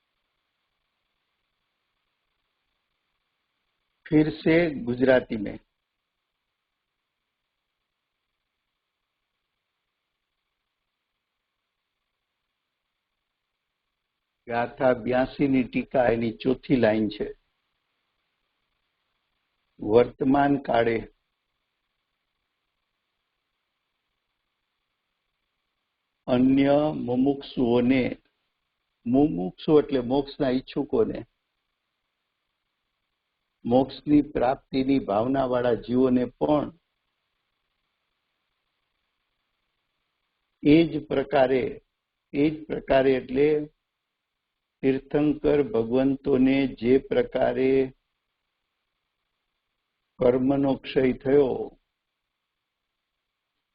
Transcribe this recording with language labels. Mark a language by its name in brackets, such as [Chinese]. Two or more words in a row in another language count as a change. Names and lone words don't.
[Hindi] फिर से गुजराती में, [Gujarati] गाथा 82 ની ટીકા એની ચોથી લાઈન છે। વર્તમાન કાળે અન્ય મુમુક્ષુઓને, મુમુક્ષુ એટલે મોક્ષના ઈચ્છુકોને, મોક્ષની પ્રાપ્તિની ભાવનાવાળા જીવોને પણ એ જ પ્રકારે એટલે તીર્થંકર ભગવંતોને જે પ્રકારે કર્મનો ક્ષય થયો